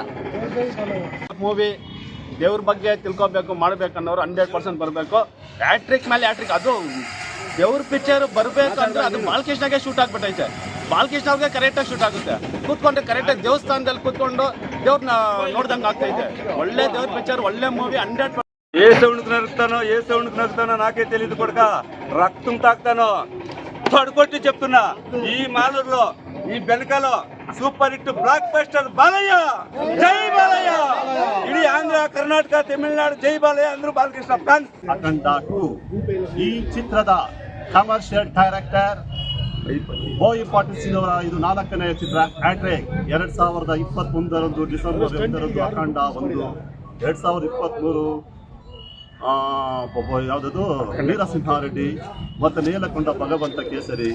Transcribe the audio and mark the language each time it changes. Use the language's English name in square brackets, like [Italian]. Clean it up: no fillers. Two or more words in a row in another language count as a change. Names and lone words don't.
[Kannada] ಮೂವಿ ದೇವ್ರ ಬಗ್ಗೆ ತಿಳ್ಕೊಬೇಕು ಮಾಡಬೇಕನ್ನೋರು 100% ಬರಬೇಕು. ಹ್ಯಾಟ್ರಿಕ್ ಮೇಲೆ ಹ್ಯಾಟ್ರಿಕ್. ಅದು ದೇವ್ರ ಪಿಕ್ಚರ್ ಬರಬೇಕಂದ್ರೆ ಅದು ಬಾಲಕೃಷ್ಣಗೆ ಶೂಟ್ ಆಗ್ಬಿಟ್ಟೈತೆ. ಬಾಲಕೃಷ್ಣ ಅವ್ರಿಗೆ ಕರೆಕ್ಟಾಗಿ ಶೂಟ್ ಆಗುತ್ತೆ. ಕೂತ್ಕೊಂಡ್ರೆ ಕರೆಕ್ಟಾಗಿ ದೇವಸ್ಥಾನದಲ್ಲಿ ಕೂತ್ಕೊಂಡು ದೇವ್ರನ್ನ ನೋಡ್ದಂಗೆ ಆಗ್ತೈತೆ. ಒಳ್ಳೆ ದೇವ್ರ ಪಿಕ್ಚರ್, ಒಳ್ಳೆ ಮೂವಿ. 100% [Telugu] ఏ సౌండ్కి నరుకుతానో నాకే తెలియదు కొడుక. రక్తం తాకుతానో పడుకొట్టి చెప్తున్నా. ఈ మాలూరులో ఈ బెనకలో [English] super hit blockbuster [Telugu] బాలయ్య. జై బాలయ్య. ఇడీ ఆంధ్ర కర్ణాటక తమిళనాడు జై బాలయ్య. అందరూ బాలకృష్ణ ఫ్యాన్స్. [Kannada] ಅಖಂಡ 2 ಈ ಚಿತ್ರದ [English] commercial director [Kannada] ಬೋಯಿಪಟ್ಟಿ ಸಿದ್ದೂರ. ಇದು 4ನೇ ಚಿತ್ರ ಹ್ಯಾಟ್ರಿಕ್. 2021 ಡಿಸೆಂಬರ್ 8 ಅಖಂಡ 1. 2023 ಯಾವುದದು ವೀರಸಿಂಹಾರೆಡ್ಡಿ ಮತ್ತು ನೇಲಕೊಂಡ ಭಗವಂತ ಕೇಸರಿ.